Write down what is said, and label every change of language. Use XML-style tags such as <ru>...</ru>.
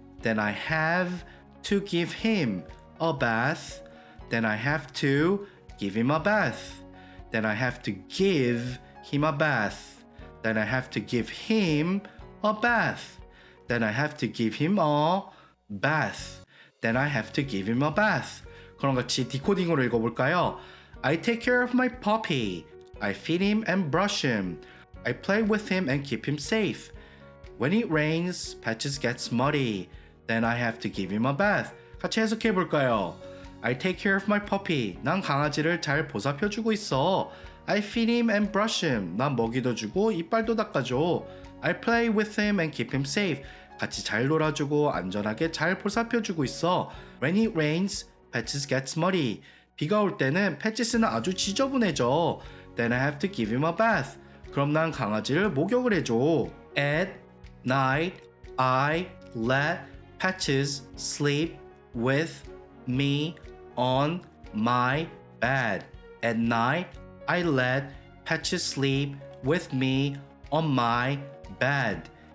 <en>Then I have to give him a bath. Then I have to give him a bath. Then I have to give him a bath. Then I have to give him a bath. Then I have to give him a bath. Then I have to give him a bath.</en> <ko>그럼 같이 디코딩으로 읽어볼까요?</ko> <en>I take care of my puppy. I feed him and brush him. I play with him and keep him safe. When it rains, Patches gets muddy. Then I have to give him a bath.</en> <ko>같이 해석해볼까요?</ko> <en>I take care of my puppy.</en> <ko>난 강아지를 잘 보살펴주고 있어.</ko> <en>I feed him and brush him.</en> <ko>난 먹이도 주고 이빨도 닦아줘.</ko> <en>I play with him and keep him safe.</en> <ko>같이 잘 놀아주고 안전하게 잘 보살펴주고 있어.</ko> <en>When it rains, Patches gets muddy.</en> <ko>비가 올 때는 패치스는 아주 지저분해져.</ko> <en>Then I have to give him a bath.</en> <ko>그럼 난 강아지를 목욕을 해줘.</ko> <en>At night, I let Patches sleep with me on my bed. At night, I let Patches sleep with me on my bed.</en>